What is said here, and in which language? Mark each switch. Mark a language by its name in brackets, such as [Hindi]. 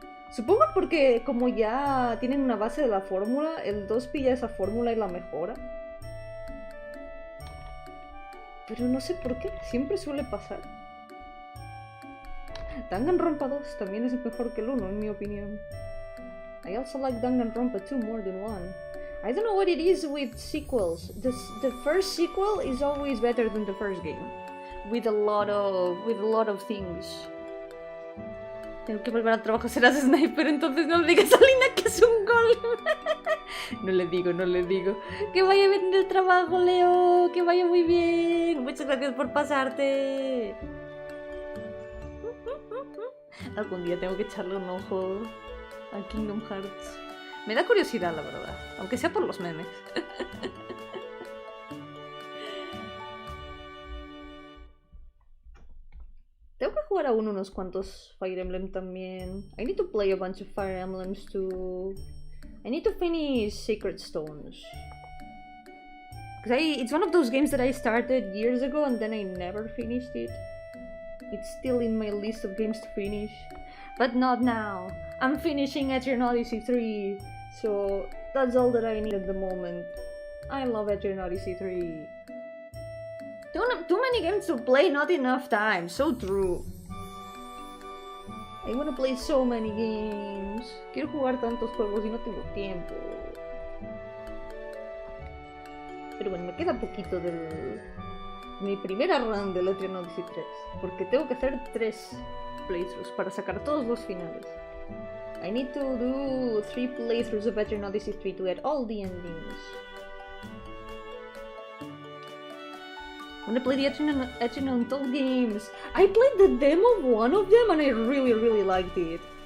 [Spanish] Supongo porque como ya tienen una base de la fórmula, el 2 pilla esa fórmula y la mejora. Pero no sé por qué, siempre suele pasar. Danganronpa 2 también es mejor que el 1, en mi opinión. [English] I also like Danganronpa 2 more than 1. I don't know what it is with sequels. The first sequel is always better than the first game. With a lot of things. [Spanish] Tengo que volver al trabajo, serás sniper, entonces no le digas a Lina que es un gol. No le digo. Que vaya bien en el trabajo, Leo. Que vaya muy bien. Muchas gracias por pasarte. Algún día tengo que echarle un ojo a Kingdom Hearts. Me da curiosidad, la verdad. Aunque sea por los memes. Tengo que jugar aún unos cuantos Fire Emblem también. [English] I need to play a bunch of Fire Emblems too. I need to finish Sacred Stones. Because it's one of those games that I started years ago and then I never finished it. It's still in my list of games to finish. But not now. I'm finishing Etrian Odyssey 3. So that's all that I need at the moment. I love Etrian Odyssey 3. Too many games to play, not enough time. So true. I wanna play so many games. [Spanish] Quiero jugar tantos juegos y no tengo tiempo. Pero bueno, me queda poquito de mi primera run de Etrian Odyssey 3. Porque tengo que hacer 3 playthroughs para sacar todos los finales. [English] I need to do 3 playthroughs of Eterno Odyssey 3 to get all the endings. I wanna play the Eterno Untold games. I played the demo of one of them and I really liked it.